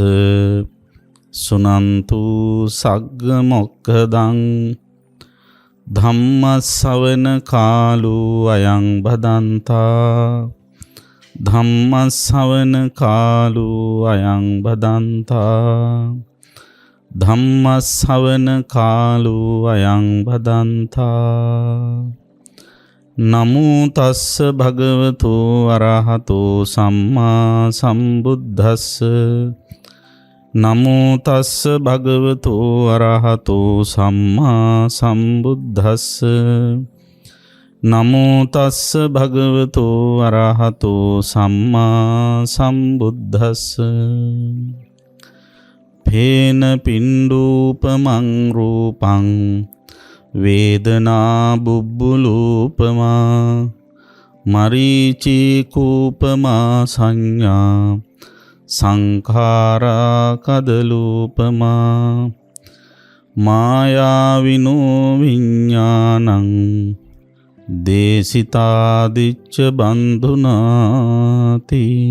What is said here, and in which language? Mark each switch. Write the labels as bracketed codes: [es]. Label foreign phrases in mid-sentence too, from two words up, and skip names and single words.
[pi] සුනන්තු සග්ග මොක්ඛදං ධම්ම ශ්‍රවණ කාලෝ අයං බදන්තා ධම්ම ශ්‍රවණ කාලෝ අයං බදන්තා ධම්ම ශ්‍රවණ කාලෝ අයං බදන්තා. නමෝ තස්ස භගවතු අරහතෝ සම්මා සම්බුද්දස්ස. නමෝ තස්ස භගවතු අරහතෝ සම්මා සම්බුද්දස්ස. නමෝ තස්ස භගවතු අරහතෝ සම්මා සම්බුද්දස්ස. පේන පිණ්ඩූපමං රූපං වේදනා බුබ්බුලූපමා මරීචිකූපමා සංඥා සංඛාරා කදලූපමා මායාවිනෝ විඤ්ඤාණං දේසිතාදිච්ච බන්ධුනාති.